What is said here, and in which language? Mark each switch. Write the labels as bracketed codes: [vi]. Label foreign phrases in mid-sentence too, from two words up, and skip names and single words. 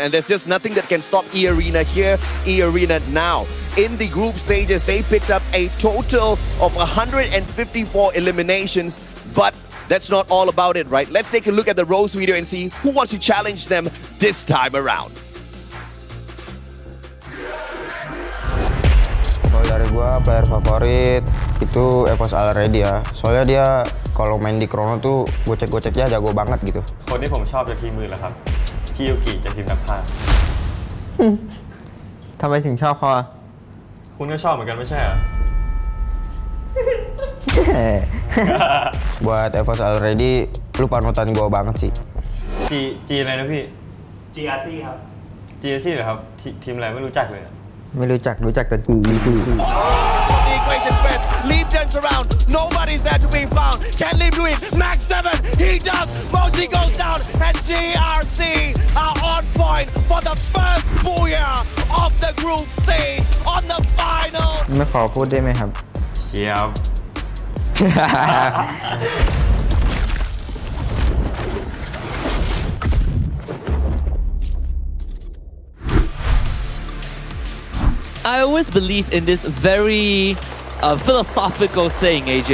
[en] And there's just nothing that can stop E-Arena here, E-Arena now. In the group stages, they picked up a total of 154 eliminations, but that's not all about it, right? Let's take a look at the Rose video and see who wants to challenge them this time around. [id] Kalau dari gua player favorit itu EVOS already ya. Soalnya dia kalau main di Chrono tuh gocek-goceknya jago banget gitu. [th] คนที่ผมชอบจากทีมมือเหรอครับพี่ยูกิจากทีมนักพากย์ ทำไมถึงชอบเขาอ่ะ คุณก็ชอบเหมือนกันไม่ใช่เหรอ [id] Buat FFSI already, lu panutan gue banget sih. [th] G อะไรนะพี่ GRC ครับ GRC เหรอครับทีมอะไรไม่รู้จักเลย ไม่รู้จักแต่กู [en] The equation first, lead turns around, nobody's there to be found. Can Lim do it? Max 7, he does. Mosley goes down, and GRC are on point for the first booyah of the group stage on the final. [th] ไม่ขอพูดได้ไหมครับ เชียร์ [en] I always believe in this very philosophical saying, AJ.